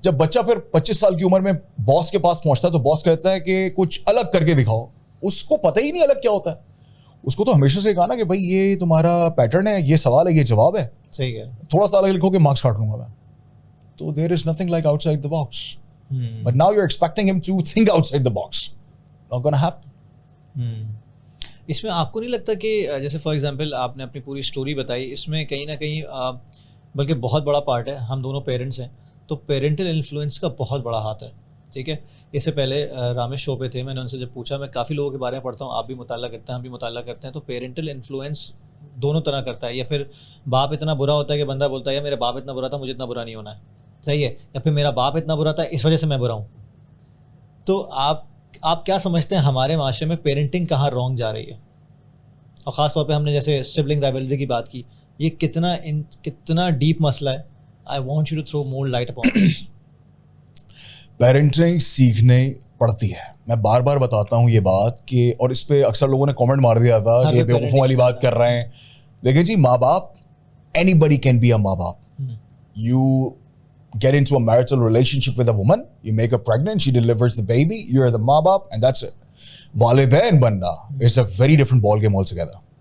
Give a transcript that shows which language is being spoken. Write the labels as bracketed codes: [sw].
[ur] جب بچہ پھر 25 سال کی عمر میں باس کے پاس پہنچتا ہے تو باس کہتا ہے کہ کچھ الگ کر کے دکھاؤ. اس کو پتہ ہی نہیں الگ کیا ہوتا ہے. اس کو تو ہمیشہ سے کہا نا کہ بھائی یہ تمہارا پیٹرن ہے, یہ سوال ہے, یہ جواب ہے. صحیح ہے. تھوڑا سا الگ لکھو کہ مارکس کاٹ لوں گا میں. [en] تو there is nothing like outside the box. But now you are expecting ہم to think outside the box. Not gonna happen. [ur] اس میں آپ کو نہیں لگتا کہ جیسے فار ایگزامپل آپ نے اپنی پوری اسٹوری بتائی, اس میں کہیں نہ کہیں بلکہ بہت بڑا پارٹ ہے, ہم دونوں پیرنٹس ہیں تو پیرنٹل انفلوئنس کا بہت بڑا ہاتھ ہے. ٹھیک ہے, اس سے پہلے رامیش شو پہ تھے, میں نے ان سے جب پوچھا, میں کافی لوگوں کے بارے میں پڑھتا ہوں, آپ بھی مطالعہ کرتے ہیں, ہم بھی مطالعہ کرتے ہیں, تو پیرنٹل انفلوئنس دونوں طرح کرتا ہے. یا پھر باپ اتنا برا ہوتا ہے کہ بندہ بولتا ہے یا میرا باپ اتنا برا تھا مجھے اتنا برا نہیں ہونا ہے, صحیح ہے, یا پھر میرا باپ اتنا برا تھا اس وجہ سے میں برا ہوں. تو آپ کیا سمجھتے ہیں ہمارے معاشرے میں پیرنٹنگ کہاں رانگ جا رہی ہے؟ اور خاص طور پہ ہم نے جیسے سبلنگ رائولری کی بات کی, یہ کتنا ڈیپ مسئلہ ہے. [en] I want you to throw more light upon this. [ur] Parenting سیکھنے پڑتی ہے. میں بار بار بتاتا ہوں یہ بات کہ, اور اس پہ اکثر لوگوں نے کامنٹ مار دیا تھا کہ بیوقوفوں والی بات کر رہے ہیں. دیکھیں جی, ماں باپ, [en] anybody can be a [ur] ماں باپ. [en] You get into a marital relationship with a woman, you make her pregnant, she delivers the baby, you're the maa baap, and that's it. [ur] Walidain banna [en] is a very different ball game altogether.